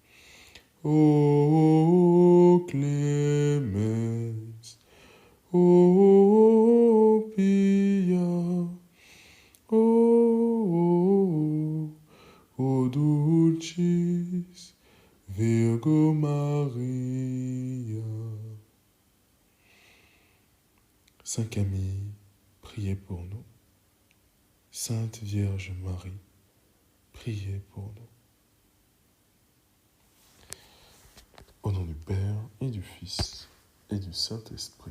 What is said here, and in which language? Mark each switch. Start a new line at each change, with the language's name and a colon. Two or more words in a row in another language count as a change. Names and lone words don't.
Latin: O clemens, o pia, o dulcis Virgo Maria.
French: Saint Camille, priez pour nous. Sainte Vierge Marie, priez pour nous. Au nom du Père et du Fils et du Saint-Esprit.